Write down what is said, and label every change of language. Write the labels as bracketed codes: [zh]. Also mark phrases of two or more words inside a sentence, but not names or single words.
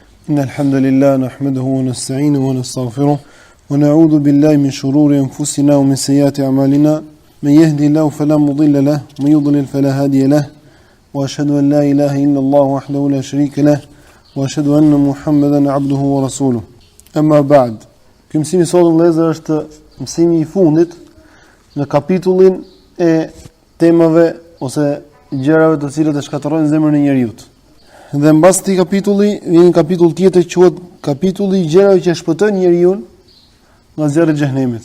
[ar] إن الحمد لله نحمده ونستعينه ونستغفره ونعوذ بالله من شرور أنفسنا ومن سيئات أعمالنا من يهدي الله فلا مضل له ومن يضلل فلا هادي له وأشهد أن لا إله إلا الله وحده لا شريك له وأشهد أن محمدا عبده ورسوله أما بعد [sq] ky mësimi sot vëllezër është mësimi I fundit në kapitullin e temave ose gjërave të cilat e shkatërrojnë zemrën e njerëzit. Dhe mbas këtij kapitulli vjen një kapitull tjetër që quhet kapitulli I gjërave që shpëtojnë njeriu nga zjarri I xhenemit.